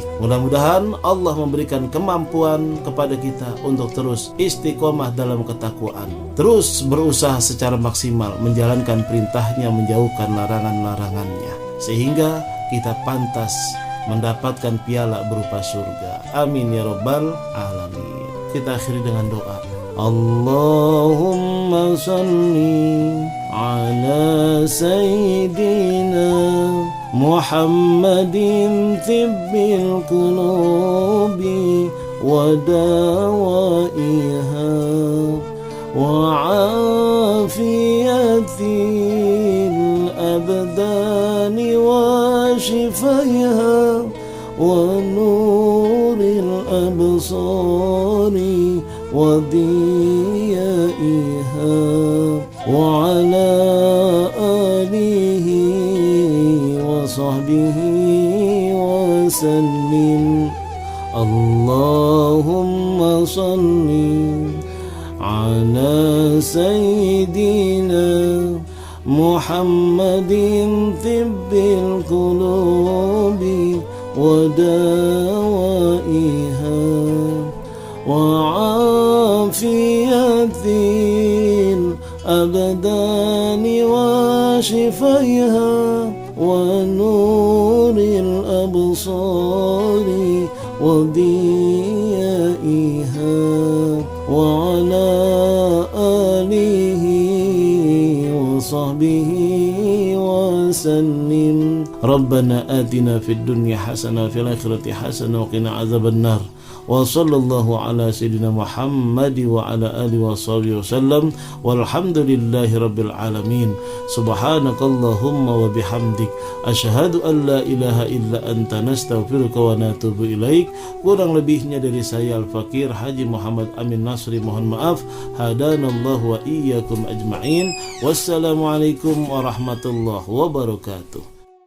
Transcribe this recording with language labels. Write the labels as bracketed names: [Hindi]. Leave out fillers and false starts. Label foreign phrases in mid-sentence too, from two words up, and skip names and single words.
[Indonesian] Mudah-mudahan Allah memberikan kemampuan kepada kita untuk terus istiqomah dalam ketakwaan, terus berusaha secara maksimal menjalankan perintahnya, menjauhkan larangan-larangannya, sehingga kita pantas mendapatkan piala berupa surga. [Arabic] آمين يا رب العالمين. [Indonesian] Kita akhiri dengan doa. [Arabic] اللهم صل على سيدنا محمد طب القلوب ودوائها و وعافية الأبدان وشفائها ونور الأبصار وضيائها وعلى آله وصحبه وسلم. اللهم صل على سيدنا محمد طب القلوب ودوائها وعافية الأبدان وشفائها ونور الأبصار وضيائها وعلى آله وصحبه وسلم. ربنا آتنا في الدنيا حسنة وفي الآخرة حسنة وقنا عذاب النار. وصلى الله على سيدنا محمد وعلى آله وصحبه وسلم. والحمد لله رب العالمين سبحانك اللهم وبحمدك أشهد أن لا إله إلا أنت نستغفرك ونتوب إليك. [Indonesian] Kurang lebihnya dari saya Al-Fakir Haji Muhammad Amin Nasri mohon maaf. [Arabic] هدانا الله وإياكم أجمعين. والسلام عليكم ورحمة الله وبركاته.